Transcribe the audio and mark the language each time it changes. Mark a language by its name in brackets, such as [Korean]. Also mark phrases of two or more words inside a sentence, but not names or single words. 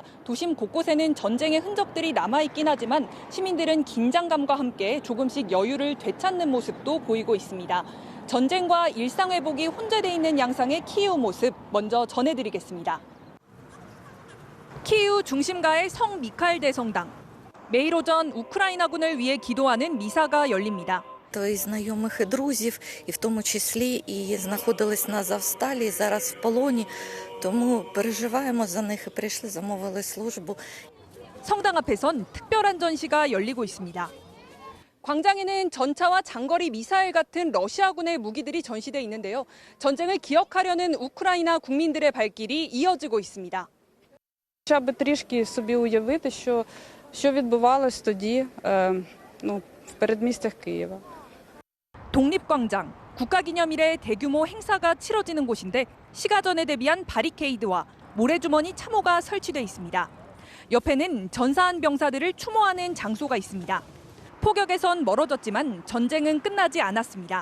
[Korean] 도심 곳곳에는 전쟁의 흔적들이 남아있긴 하지만 시민들은 긴장감과 함께 조금씩 여유를 되찾는 모습도 보이고 있습니다. 전쟁과 일상 회복이 혼재돼 있는 양상의 키이우 모습 먼저 전해드리겠습니다. 키이우 중심가의 성 미카엘 대성당. 매일 오전 우크라이나군을 위해 기도하는 미사가 열립니다. [Ukrainian] І знайомих, і друзів, і в тому числі і знаходились на Азовсталі, і зараз в полоні, тому переживаємо за них і прийшли, замовили службу. [Korean] 성당 앞에선 특별한 전시가 열리고 있습니다. 광장에는 전차와 장거리 미사일 같은 러시아군의 무기들이 전시돼 있는데요. 전쟁을 기억하려는 우크라이나 국민들의 발길이 이어지고 있습니다. [Ukrainian] Хоча б трішки собі уявити, що відбувалось тоді, в передмістях Києва. [Korean] 독립광장, 국가기념일에 대규모 행사가 치러지는 곳인데 시가전에 대비한 바리케이드와 모래주머니 참호가 설치돼 있습니다. 옆에는 전사한 병사들을 추모하는 장소가 있습니다. 포격에선 멀어졌지만 전쟁은 끝나지 않았습니다.